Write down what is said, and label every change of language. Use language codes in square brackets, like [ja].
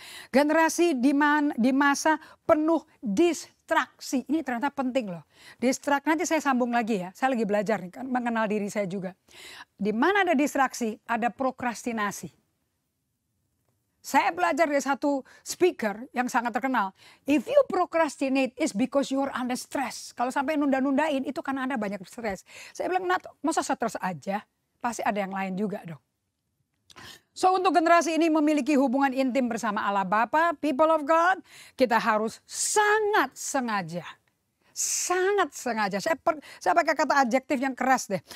[id] Generasi di masa penuh distraksi. Ini ternyata penting loh. Nanti saya sambung lagi ya. Saya lagi belajar nih kan mengenal diri saya juga. Di mana ada distraksi, ada prokrastinasi. Saya belajar dari satu speaker yang sangat terkenal. [en] If you procrastinate is because you are under stress. [id] Kalau sampai nunda-nundain itu karena Anda banyak stres. Saya bilang, masa stres aja? Pasti ada yang lain juga dong. So untuk generasi ini memiliki hubungan intim bersama Allah Bapa, [en] people of God, [id] kita harus sangat sengaja. Sangat sengaja. Saya pakai kata adjektif yang keras deh.